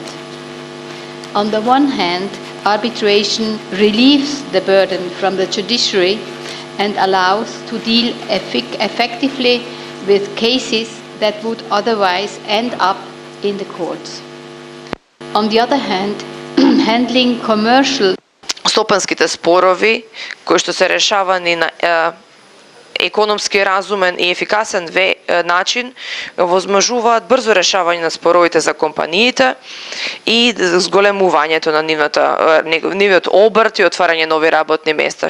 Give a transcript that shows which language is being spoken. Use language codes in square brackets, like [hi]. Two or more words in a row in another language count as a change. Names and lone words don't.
[en] On the one hand, arbitration relieves the burden from the judiciary and allows to deal effectively with cases that would otherwise end up in the courts. On the other hand, handling commercial [mk] стопанските спорови кои што се решавани на економски разумен и ефикасен начин возможуваат брзо решавање на споровите за компаниите и зголемувањето на нивниот обрт и отварање нови работни места.